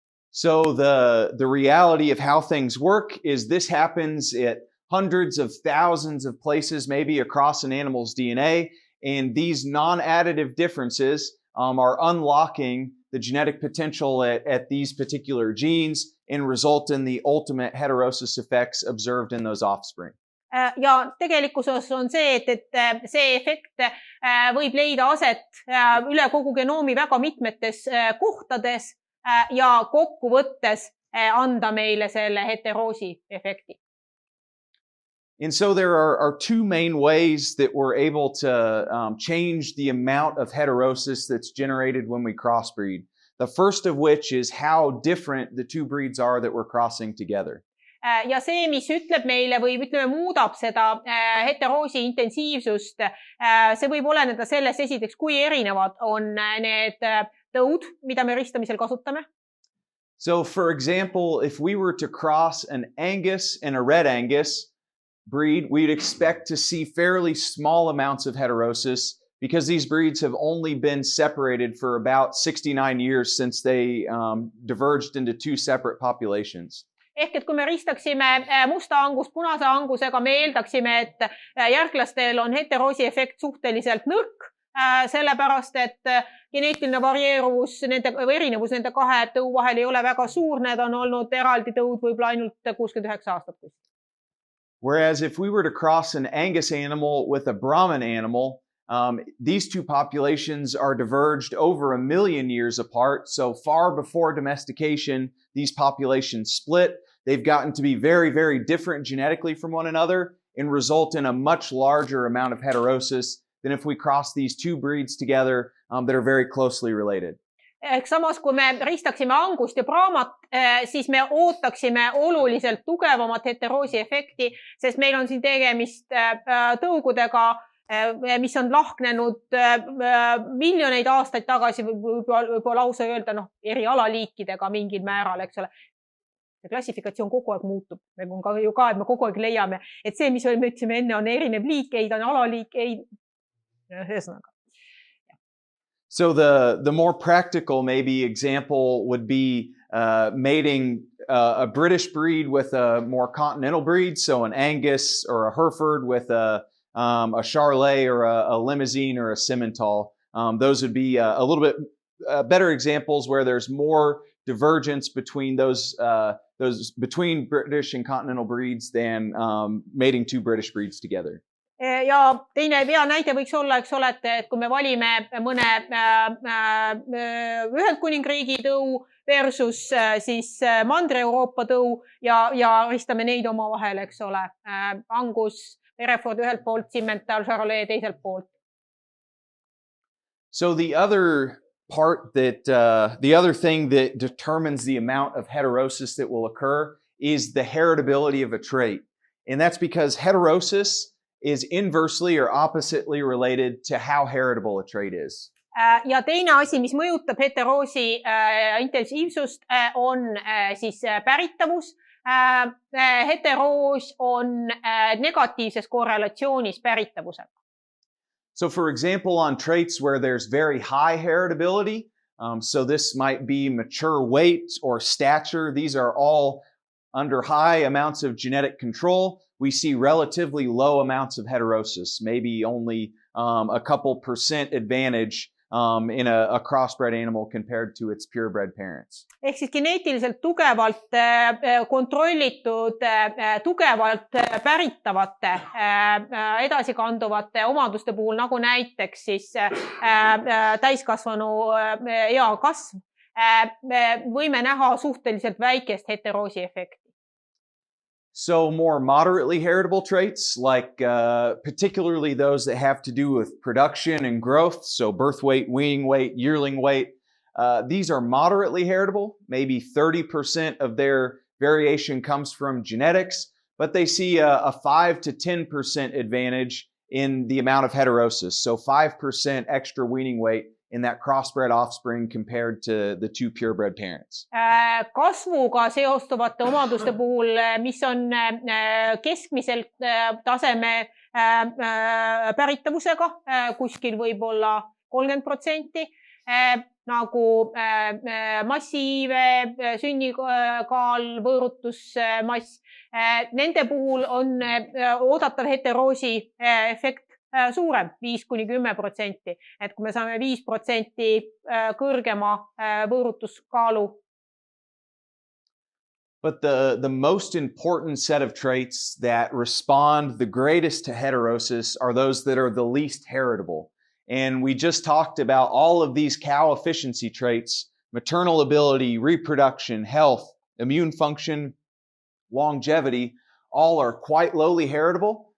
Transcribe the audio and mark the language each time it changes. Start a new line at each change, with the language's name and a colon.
English: So the reality of how things work is this happens at hundreds of thousands of places, maybe across an animal's DNA, and these non-additive differences are unlocking the genetic potential at these particular genes and result in the ultimate heterosis effects observed in those offspring.
Estonian: Ja tegelikkuses on see, et see efekt võib leida aset üle kogu genoomi väga mitmetes kohtades ja kokkuvõttes anda meile selle heteroosi efekti.
English: And so there are two main ways that we're able to change the amount of heterosis that's generated when we crossbreed. The first of which is how different the two breeds are that we're crossing together.
Estonian: Ja see, mis ütleb meile või ütleme, muudab seda heteroosi intensiivsust, see võib oleneda sellest esiteks, kui erinevad on need tõud, mida me ristamisel kasutame.
English: So for example, if we were to cross an Angus and a Red Angus breed, we'd expect to see fairly small amounts of heterosis because these breeds have only been separated for about 69 years since they diverged into two separate populations.
Estonian: Ehk et kui me ristaksime musta angust punase angusega, me eeldaksime, et järglastel on heteroosi efekt suhteliselt nõrk, sellepärast, et geneetiline varieeruvus või erinevus nende kahe tõu vahel ei ole väga suur, need on olnud eraldi tõud võib-olla ainult 69 aastat.
English: Whereas if we were to cross an Angus animal with a Brahman animal, these two populations are diverged over 1 million years apart. So far before domestication, these populations split. They've gotten to be very, very different genetically from one another and result in a much larger amount of heterosis than if we cross these two breeds together that are very closely related.
Estonian: Ehk samas, kui me ristaksime angust ja braamat, siis me ootaksime oluliselt tugevamat heteroosi efekti, sest meil on siin tegemist tõugudega, mis on lahknenud miljoneid aastaid tagasi, võib-olla lausa öelda eri alaliikidega mingil määral, eks ole. See klassifikatsioon kogu aeg muutub. Me kogu aeg leiame, et see, mis me ütlesime enne, on erinev liik, ei, ta on alaliik, ei. Ühesõnaga.
English: So the more practical maybe example would be mating a British breed with a more continental breed, so an Angus or a Hereford with a Charolais or a Limousin or a Simmental. Those would be a little bit better examples where there's more divergence between those between British and continental breeds than mating two British breeds together.
Estonian: Ja teine hea näide võiks olla, eks ole, et kui me valime mõne Ühendkuningriigi tõu versus siis Mandri-Euroopa tõu ja ristame neid oma vahel, eks ole. Angus, Hereford ühelt poolt, Simmental, Charolais teiselt poolt.
English: So the other part that the other thing that determines the amount of heterosis that will occur is the heritability of a trait. And that's because heterosis is inversely or oppositely related to how heritable a trait is.
Estonian: Ja teine asi, mis mõjutab heteroosi intensiivsust, on siis päritavus. Heteroos on negatiivses korrelatsioonis päritavusega.
English: So for example, on traits where there's very high heritability, so this might be mature weight or stature, these are all under high amounts of genetic control. We see relatively low amounts of heterosis, maybe only a couple % advantage in a crossbred animal compared to its purebred parents.
Estonian: Ehk siis geneetiliselt tugevalt kontrollitud, tugevalt päritavate, edasikanduvate omaduste puhul, nagu näiteks siis täiskasvanu ea kasv, võime näha suhteliselt väikest heteroosi efekti.
English: So more moderately heritable traits, like particularly those that have to do with production and growth, so birth weight, weaning weight, yearling weight, these are moderately heritable. Maybe 30% of their variation comes from genetics, but they see a 5 to 10% advantage in the amount of heterosis. So 5% extra weaning weight in that crossbred offspring compared to the two purebred parents.
Estonian: Kasvuga seostuvate omaduste puhul, mis on keskmiselt taseme päritavusega, kuskil võib-olla 30%, nagu massiive, sünnikaal, võõrutusmass. Nende puhul on oodatav heteroosi efekt suurem, 5–10%. Et kui me saame 5% kõrgema võõrutuskaalu.
English: But the most important set of traits that respond the greatest to heterosis are those that are the least heritable. And we just talked about all of these cow efficiency traits: maternal ability, reproduction, health, immune function, longevity, all are quite lowly heritable.